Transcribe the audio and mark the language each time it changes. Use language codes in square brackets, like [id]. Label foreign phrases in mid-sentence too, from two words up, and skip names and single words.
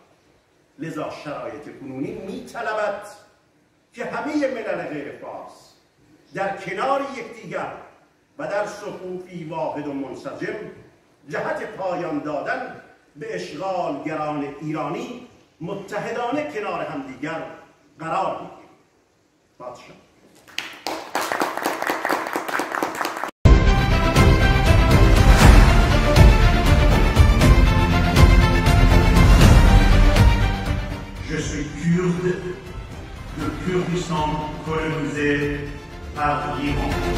[fa] لذا شرایط کنونی می طلبد که همه ملل غیر فارس در کنار یکدیگر و در صفوفی واحد و منسجم جهت پایان دادن به اشغالگران ایرانی متحدانه کنار همدیگر قرار می‌گیریم. پادشاه [fr] Je suis kurde de Kurdistan colonisé par l'Iran.